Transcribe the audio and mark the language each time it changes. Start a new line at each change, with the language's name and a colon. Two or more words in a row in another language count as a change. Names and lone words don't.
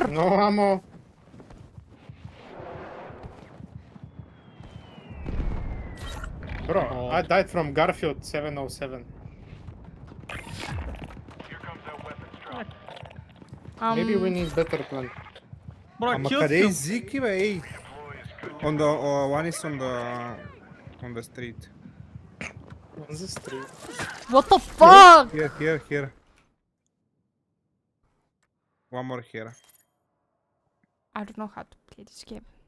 English: No ammo. Bro, Oh. I died from Garfield 707. Here comes that weapons drop. Maybe we need better plan. Bro, I
Bulgarian: Ama
English: killed
Bulgarian: къде
English: him.
Bulgarian: езики, бе, ей?
English: Deploy is good. On the, one is on the street. On the street. What the fuck? Here. One more here. I don't know how to play this game.